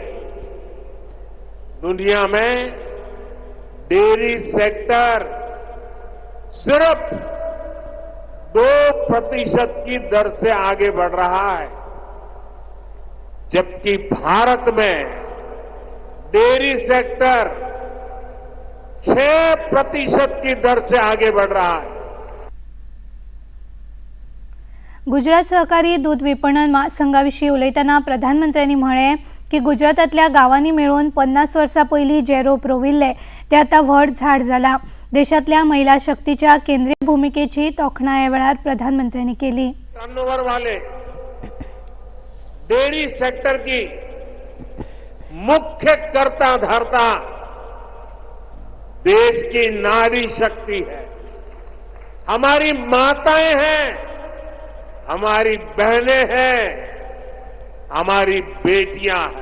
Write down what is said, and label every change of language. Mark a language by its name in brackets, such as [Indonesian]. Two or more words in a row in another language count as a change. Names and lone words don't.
[Hindi] दुनिया में [English] dairy sector [Hindi] सिर्फ 2% की दर से आगे बढ़ रहा है, जबकि भारत में [English] dairy sector [Hindi] 6% की दर से आगे बढ़ रहा है. [Konkani] गुजरात सहकारी दूध विपणन महासंघाविषयी उलयतना प्रधानमंत्र्यांनी म्हळे की गुजरातातल्या गावांनी मिळून 50 वर्सां पयलीं जे रोप रोविल्ले ते आतां व्हड झाड जाला. देशातल्या महिला शक्तीच्या केंद्रीय भूमिकेची तोखणाय ह्या वेळार प्रधानमंत्र्यांनी केली. [Hindi] टर्नओवर वाले [English] dairy sector [Hindi] की मुख्य कर्ता धर्ता देश की नारी शक्ति है. हमारी माताएं हैं, हमारी बहनें हैं, हमारी बेटियां हैं.